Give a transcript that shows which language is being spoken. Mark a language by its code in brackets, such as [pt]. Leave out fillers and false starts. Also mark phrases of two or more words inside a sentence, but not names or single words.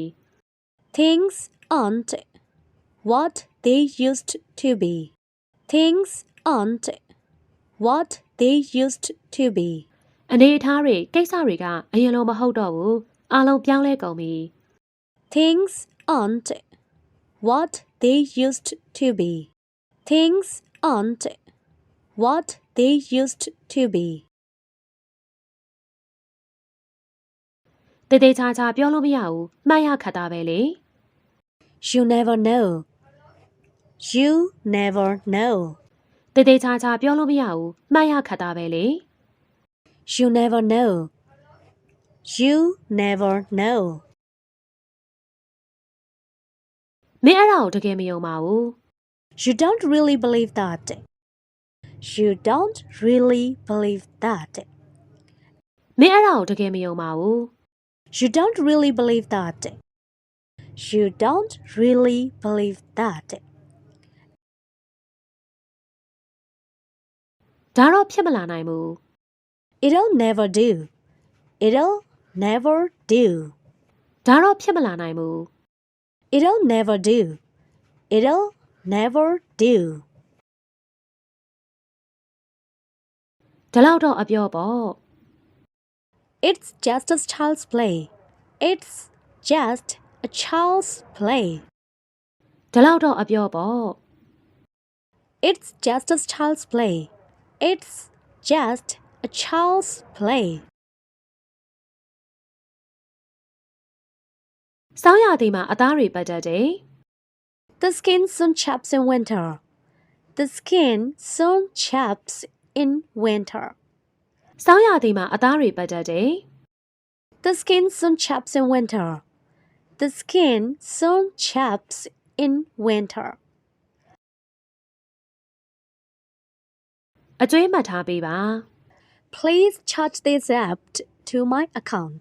[en] Things aren't what they used to be. Things aren't what they used to be. [my] အနေအထားတွေကိစ္စတွေကအရင်လိုမဟုတ်တော့ဘူးအားလုံးပြောင်းလဲကုန်ပြီ [en] Things aren't what they used to be. Things aren't what they used to be. [my] တေတေချာချာပြောလို့မရဘူးမှတ်ရခတ်တာပဲလေ [en] You never know. You never know. [my] တေတေချာချာပြောလို့မရဘူးမှတ်ရခတ်တာပဲလေ [en] You never know. You never know. [my] မင်းအဲ့ဒါကိုတကယ်မယုံပါဘူး [en] You don't really believe that. You don't really believe that. [my] မင်းအဲ့ဒါကိုတကယ်မယုံပါဘူး [en] You don't really believe that. You don't really believe that. [my] ဒါတော့ဖြစ်မလာနိုင်ဘူး [en] It'll never do. It'll never do. [my] ဒါတော့ဖြစ်မလာနိုင်ဘူး [en] It'll never do. It'll never do. [my] ဒါလောက်တော့အပြောပေါ့ [en] It's just a child's play. It's just a child's play. [my] ဒါလောက်တော့အပြောပေါ့ [en] It's just a child's play. It's just a child's play. [my] စောင်းရသည်မှာအသားတွေပတ်တတ်တယ် [en] The skin soon chaps in winter. The skin soon chaps in winter. [my] စောင်းရသည်မှာအသားတွေပတ်တတ်တယ် [en] The skin soon chaps in winter. The skin soon chaps in winter. [my] အကျွေးမှတ်ထားပေးပါ [en] Please charge this app to my account.